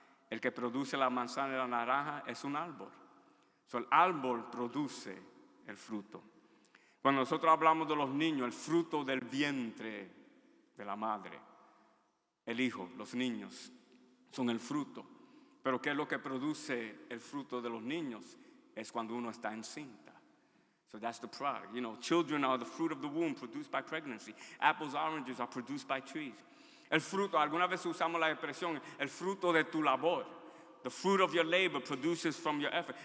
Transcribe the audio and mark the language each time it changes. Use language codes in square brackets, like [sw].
[es] El que produce la manzana y la naranja es un árbol. So, el árbol produce el fruto. Cuando nosotros hablamos de los niños, el fruto del vientre de la madre, el hijo, los niños, son el fruto. Pero ¿qué es lo que produce el fruto de los niños? Es cuando uno está encinta. [en] So that's the product. Children are the fruit of the womb produced by pregnancy. Apples, oranges are produced by trees. [es] El fruto, alguna vez usamos la expresión, el fruto de tu labor. [en] The fruit of your labor produces from your effort.